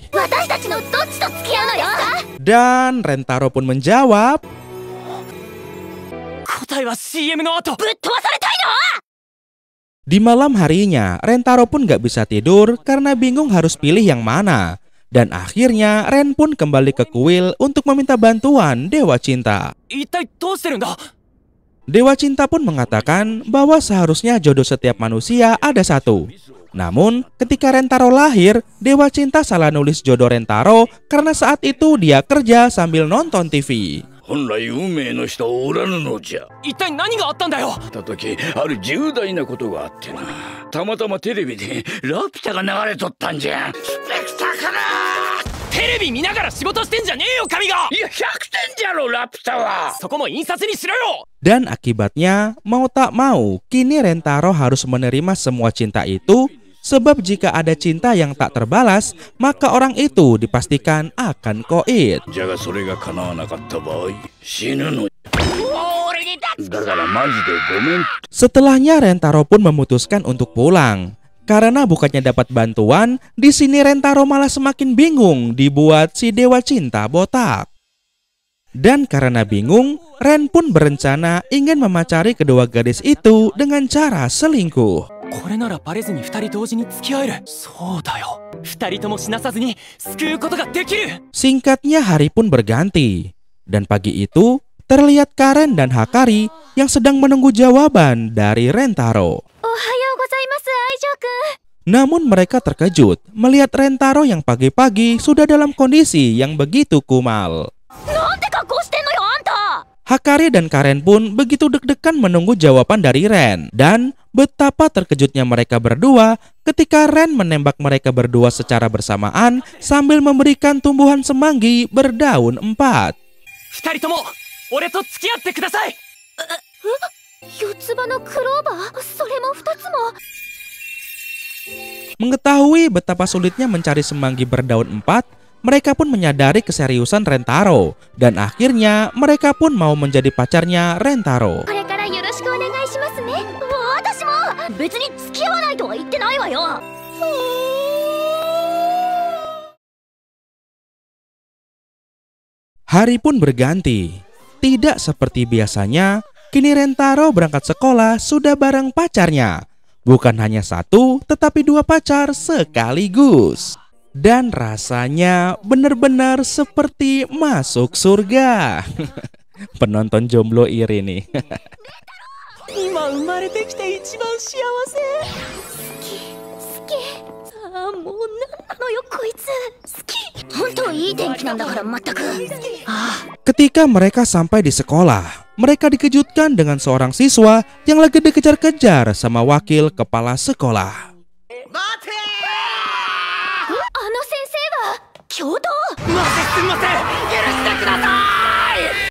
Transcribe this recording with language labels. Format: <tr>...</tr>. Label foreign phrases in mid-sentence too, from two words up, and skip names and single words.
<ja>私たちのどっちと付き合うのよ。</ja> <id>Dan Rentaro pun menjawab,</id> <ja>答えは CM の後。ぶっ飛ばされたいの。</ja> <id>di malam harinya Rentaro pun gak bisa tidur karena bingung harus pilih yang mana. Dan akhirnya Ren pun kembali ke kuil untuk meminta bantuan Dewa Cinta.</id> <ja>一体どうしてるんだ。</ja> <id>Dewa Cinta pun mengatakan bahwa seharusnya jodoh setiap manusia ada satu. Namun ketika Rentaro lahir, Dewa Cinta salah nulis jodoh Rentaro karena saat itu dia kerja sambil nonton TV.</id> <ja>本来運命の人はおらぬのじゃ。一体何があったんだよ。た時ある重大なことがあってな。たまたまテレビでラピュタが流れとったんじゃ。スペクタクルテレビ見ながら仕事してんじゃねえよ神が。いや100点じゃろラピュタは。そこも印刷にしろよ。</ja> <id>Dan akibatnya, mau tak mau, kini Rentaro harus menerima semua cinta itu. Sebab jika ada cinta yang tak terbalas, maka orang itu dipastikan akan koit.</id> <ja>じゃがそれが叶わなかった場合死ぬの。だからマジでごめん。</ja> <id>Setelahnya Rentaro pun memutuskan untuk pulang. Karena bukannya dapat bantuan, di sini Rentaro malah semakin bingung dibuat si Dewa Cinta botak. Dan karena bingung, Ren pun berencana ingin memacari kedua gadis itu dengan cara selingkuh.</id> <ja>これならバレずに二人同時に付き合える。そうだよ。二人とも死なさずに救うことができる。</ja> <id>Singkatnya hari pun berganti. Dan pagi itu, terlihat Karen dan Hakari yang sedang menunggu jawaban dari Rentaro.</id> <ja>おはようございます, Aijo-kun.</ja> <id>Namun mereka terkejut melihat Rentaro yang pagi-pagi sudah dalam kondisi yang begitu kumal.</id> <ja>なんて格好してんのよ、あんた?</ja> <id>Hakari dan Karen pun begitu deg-degan menunggu jawaban dari Ren. Dan betapa terkejutnya mereka berdua ketika Ren menembak mereka berdua secara bersamaan sambil memberikan tumbuhan semanggi berdaun 4.</id> <ja>二人とも俺と付き合ってください。四つ葉のクローバー、それも2つも。</ja> <id>Mengetahui betapa sulitnya mencari semanggi berdaun 4, mereka pun menyadari keseriusan Rentaro. Dan akhirnya mereka pun mau menjadi pacarnya Rentaro.</id> <ja>これからよろしくお願いしますね。私も別に付き合わないとは言ってないわよ。</ja> <id>Hari pun berganti. Tidak seperti biasanya, kini Rentaro berangkat sekolah sudah bareng pacarnya. Bukan hanya satu, tetapi 2 pacar sekaligus. Dan rasanya benar-benar seperti masuk surga. Penonton jomblo iri nih.</id> <ja>今生まれてきて一番幸せ。好き。ああ、もうなんなのよこいつ。好き。本当いい天気なんだから全く。</ja> <id>Ketika mereka sampai di sekolah, mereka dikejutkan dengan seorang siswa yang lagi dikejar-kejar sama wakil kepala sekolah.</id> <ja>あの先生は教頭。すみません、許してください。</ja>